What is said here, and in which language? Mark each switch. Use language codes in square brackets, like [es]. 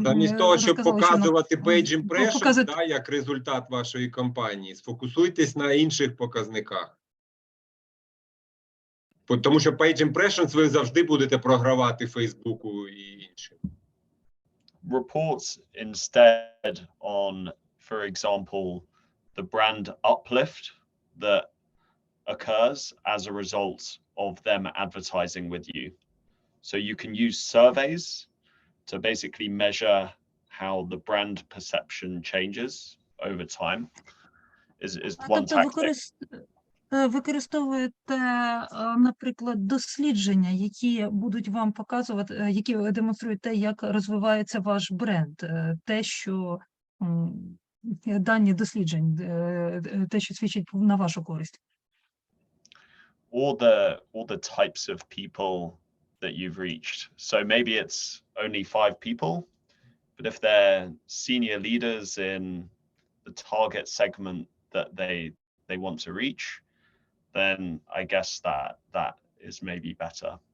[uk] замість того, щоб показувати page impressions, да, як результат вашої кампанії, сфокусуйтесь на інших показниках. Тому що page impressions ви завжди будете програвати Фейсбуку і іншим. [en] Reports instead on, for example, the brand uplift that occurs as a result of them advertising with you. So you can use surveys to basically measure how the brand perception changes over time. Is one tactic. [uk] Використовуєте, наприклад, дослідження, які будуть вам показувати, які демонструють те, як розвивається ваш бренд, те, що дані досліджень, те, що свідчить на вашу користь. [en] All the types of people that you've reached. So maybe it's only 5 people, but if they're senior leaders in the target segment that they want to reach, then I guess that is maybe better.